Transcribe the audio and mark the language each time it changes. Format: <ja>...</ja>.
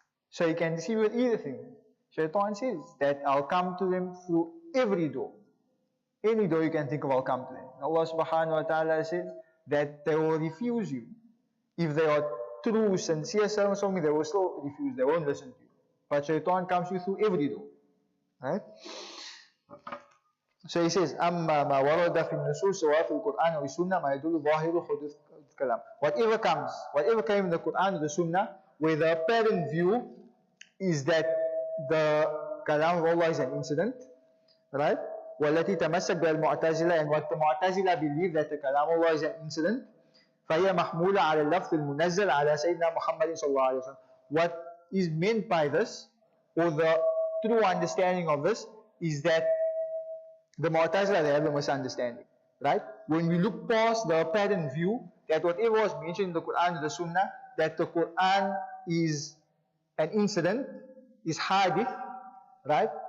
<en>So you can deceive with either thing. Shaitan says that I'll come to them through every door. Any door you can think of, I'll come to them. Allah subhanahu wa ta'ala says that they will refuse you. If they are true, sincere servants of me, they will still refuse, they won't listen to you. But shaitan comes to you through every door. Right? So he says,</en> <ar>أَمَّا مَا وَرَدَ فِي النُّصُوصِ وَفِي الْقُرْآنِ وَالسُّنَّةِ مَا يَدُلُّ ظَاهِرُ حُدُوثِ الْكَلَامِ.</ar> <en>Whatever came in the Quran or the Sunnah, where the apparent view is that the kalam of Allah is an incident, right?</en> <ar>وَالَّتِي تَمَسَّكْ بِالْمُعْتَزِلَةِ,</ar> <en>and what the Mu'tazila believe that the kalam of Allah is an incident,</en> <ar>فَهِيَ مَحْمُولَةٌ عَلَى اللَّفْظِ الْمُنَزَّلِ عَلَى سَيِّدِنَا مُحَمَّدٍ صَلَّى اللَّهُ عَلَيْهِ وَسَلَّمَ.</ar> <en>What is meant by this, or the true understanding of this, is that the Mu'tazila, they have a misunderstanding, right? When we look past the apparent view, that whatever was mentioned in the Quran and the Sunnah, that the Quran is an incident, is hadith, right?</en>